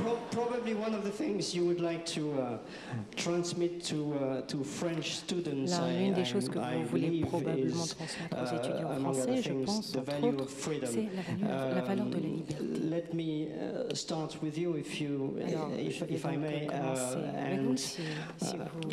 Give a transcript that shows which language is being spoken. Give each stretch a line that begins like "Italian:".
English: Probably one of the things you would like to transmit to French students.
French: L'une des choses que vous voulez probablement transmettre aux étudiants français, je pense, entre autres, c'est la valeur de la liberté.
English: Let me start with you, if I may.
French: Commencer avec vous, si vous